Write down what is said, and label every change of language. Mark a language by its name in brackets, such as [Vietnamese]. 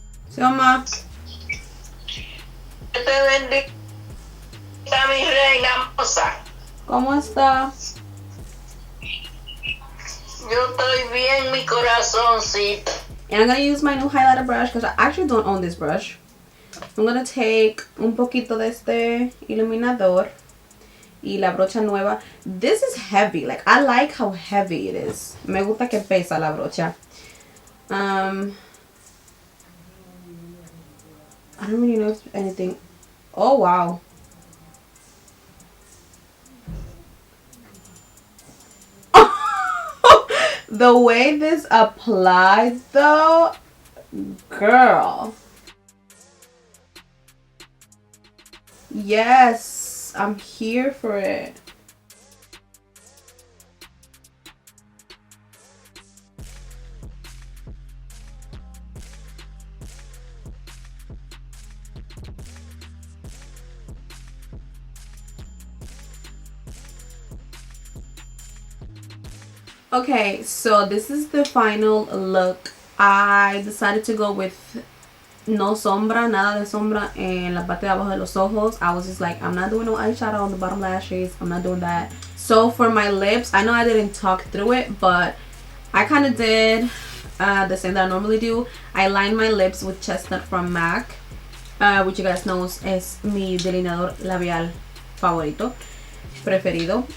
[Spanish] Sí, mamá. Te bendiga, mi reina hermosa. ¿Cómo está? Yo estoy bien, mi corazoncito. [English] And I'm going to use my new highlighter brush because I actually don't own this brush. I'm going to take [Spanish] un poquito de este iluminador y la brocha nueva. [English] This is heavy. Like, I like how heavy it is. [Spanish] Me gusta que pesa la brocha. [English] I don't really know if anything. Oh, wow. The way this applied though, girl. Yes, I'm here for it. Okay, so this is the final look. I decided to go with [Spanish] no sombra, nada de sombra en la parte de abajo de los ojos. [English] I was just like, I'm not doing no eyeshadow on the bottom lashes. I'm not doing that. So for my lips, I know I didn't talk through it, but I kind of did the same that I normally do. I lined my lips with Chestnut from MAC, which you guys know [Spanish] es mi delineador labial favorito, preferido.